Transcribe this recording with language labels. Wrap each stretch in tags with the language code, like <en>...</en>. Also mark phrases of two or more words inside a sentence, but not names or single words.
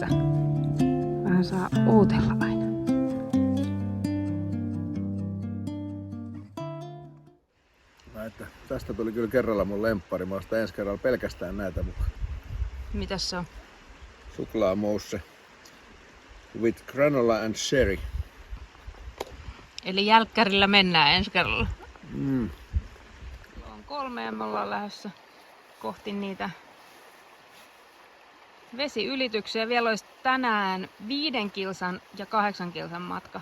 <fi>Vähän saa ootella aina. Että tästä tuli kyllä kerralla mun lemppari. Mä ostan ensi kerralla pelkästään näitä mukaan. Mitäs se on?</fi> <en>Suklaamousse with granola and sherry.</en> <fi>Eli jälkkärillä mennään ensi kerralla. Mm. Kello on 3 ja me ollaan lähdössä kohti niitä vesiylityksiä. Vielä olisi tänään 5 kilsan ja 8 kilsan matka.</fi>